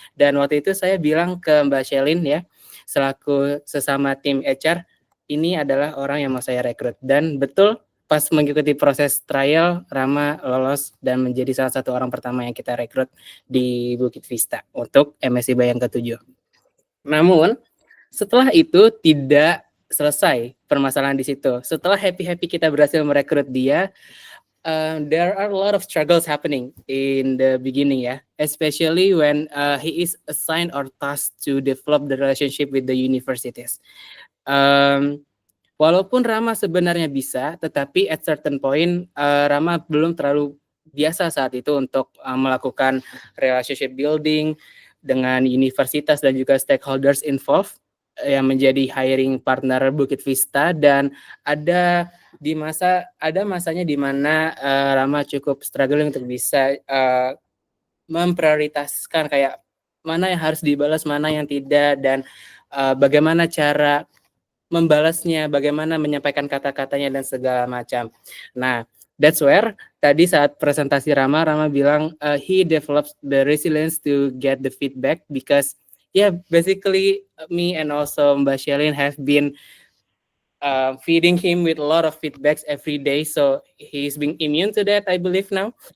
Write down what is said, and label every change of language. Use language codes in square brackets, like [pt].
[id] Dan waktu itu saya bilang ke Mbak Shelin ya, selaku sesama tim HR, ini adalah orang yang mau saya rekrut. Dan betul, pas mengikuti proses trial, Rama lolos dan menjadi salah satu orang pertama yang kita rekrut di Bukit Vista untuk MSc Bayang ke-7. Namun, setelah itu tidak selesai permasalahan di situ. Setelah happy-happy kita berhasil merekrut dia, [en] there are a lot of struggles happening in the beginning ya, especially when he is assigned or tasked to develop the relationship with the universities. [id] Walaupun Rama sebenarnya bisa, tetapi [en] at certain point [id] Rama belum terlalu biasa saat itu untuk melakukan [en] relationship building [id] dengan universitas dan juga [en] stakeholders involved [id] yang menjadi hiring partner Bukit Vista. Dan ada masanya di mana Rama cukup struggling untuk bisa memprioritaskan kayak mana yang harus dibalas, mana yang tidak, dan bagaimana cara membalasnya, bagaimana menyampaikan kata-katanya dan segala macam. [en] Nah, that's where [id] tadi saat presentasi Rama bilang [en] he develops the resilience to get the feedback because basically me and also Mbak Shelin have been feeding him with a lot of feedbacks every day, so he's being immune to that, I believe now.